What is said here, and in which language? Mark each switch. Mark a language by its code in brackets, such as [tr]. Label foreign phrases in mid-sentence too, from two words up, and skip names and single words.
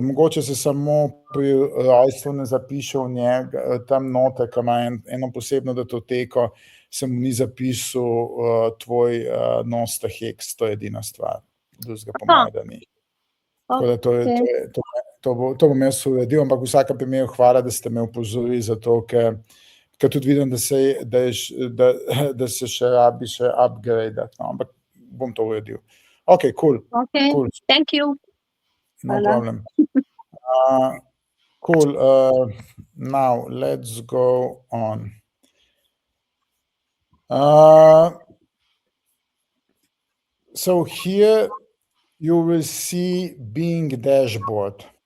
[sl] Mogoče se samo pri rojstvu ne zapiše v njega, tam noter, ki ima eno posebno datoteko, se mu ni zapisal tvoj Nosta Hex, to je edina stvar. Drugega po mojem, da ni. Tako da to bom jaz uredil, ampak v vsakem primeru hvala, da ste me upozorili, zato ker tudi vidim, da se še rabi še upgradeati, no, ampak bom to uredil. [en] Ok, cool. Cool. Thank you. No problem. Cool. Now let's go on. So here you will see Bing dashboard.